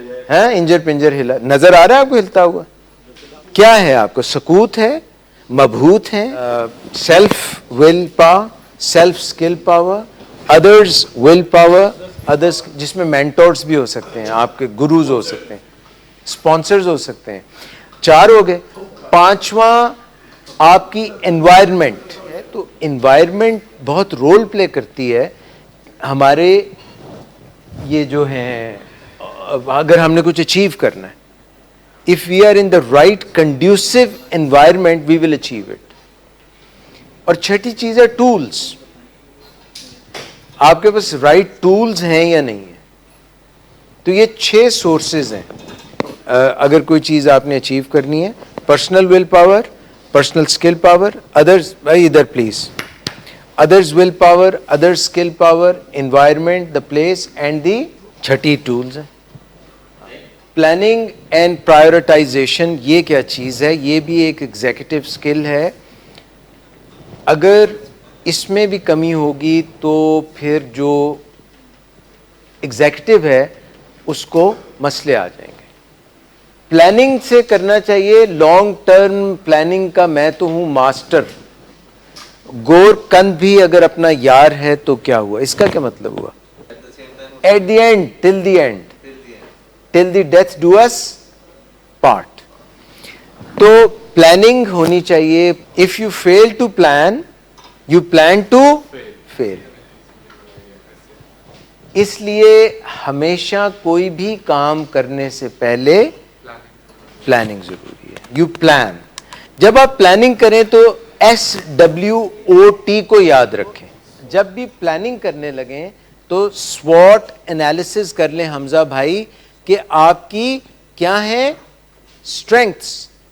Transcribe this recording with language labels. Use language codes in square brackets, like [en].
[ur] انجر پنجر ہلا, نظر آ رہا ہے آپ کو ہلتا ہوا؟ کیا ہے آپ کو؟ سکوت ہے, مبہوت ہے, self will power, self skill power, others will power, ادرس, جس میں مینٹورز بھی ہو سکتے ہیں, آپ کے گروز ہو سکتے ہیں, اسپانسرز ہو سکتے ہیں. 4 ہو گئے. پانچواں آپ کی انوائرمنٹ ہے. تو انوائرمنٹ بہت رول پلے کرتی ہے ہمارے یہ جو ہیں اگر ہم نے کچھ اچیو کرنا ہے. [en] If we are in the right conducive environment, we will achieve it. [ur] اور چھٹی چیز ہے ٹولز. آپ کے پاس رائٹ ٹولز ہیں یا نہیں ہیں. تو یہ 6 سورسز ہیں اگر کوئی چیز آپ نے اچیو کرنی ہے. Personal will power, personal skill power, others, بھائی ادھر please, others will power, other skill power, environment, [en] the place and the [ur] چھٹی ٹولز ہیں. پلاننگ اینڈ پرائیورٹائزیشن یہ کیا چیز ہے؟ یہ بھی ایک ایگزیکٹو اسکل ہے. اگر اس میں بھی کمی ہوگی تو پھر جو ایگزیکٹو ہے اس کو مسئلے آ جائیں گے. پلاننگ سے کرنا چاہیے لانگ ٹرم پلاننگ کا. میں تو ہوں ماسٹر. گور کند بھی اگر اپنا یار ہے تو کیا ہوا؟ اس کا کیا مطلب ہوا؟ [en] At the end, till the end, till the death do us part. [ur] تو پلاننگ ہونی چاہیے. [en] if you fail to plan, you plan to fail. [ur] اس لیے ہمیشہ کوئی بھی کام کرنے سے پہلے پلاننگ ضروری ہے. [en] you plan. [ur] جب آپ پلاننگ کریں تو SWOT کو یاد رکھیں. جب بھی پلاننگ کرنے لگیں تو SWOT انالیسز کر لیں حمزہ بھائی کہ آپ کی کیا ہیں اسٹرینگتھس.